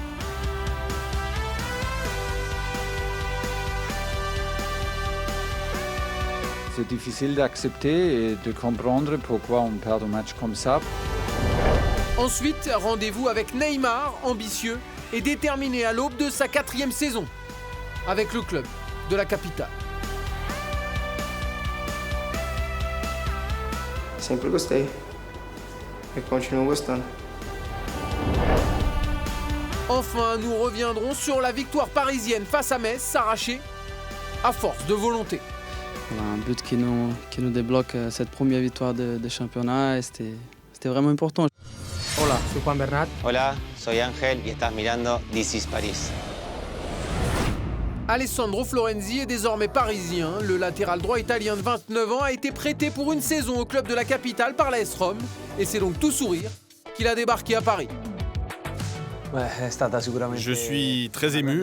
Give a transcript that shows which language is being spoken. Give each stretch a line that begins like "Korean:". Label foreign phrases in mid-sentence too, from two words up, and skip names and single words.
French: C'est difficile d'accepter et de comprendre pourquoi on perd un match comme ça. Ensuite, rendez-vous avec Neymar, ambitieux et déterminé à l'aube de sa 4e saison, avec le club de la capitale.
Portuguese: Sempre gostei e continuo gostando.
French: Enfin, nous reviendrons sur la victoire parisienne face à Metz, s'arracher à force de volonté. On a un but qui nous débloque cette première victoire de championnat et c'était vraiment important.
Spanish: Hola, soy Juan Bernat. Hola, soy Ángel y estás mirando This is Paris.
French: Alessandro Florenzi est désormais parisien. Le latéral droit italien de 29 ans a été prêté pour une saison au club de la capitale par l'AS Rome. Et c'est donc tout sourire qu'il a débarqué à Paris. Je suis très ému.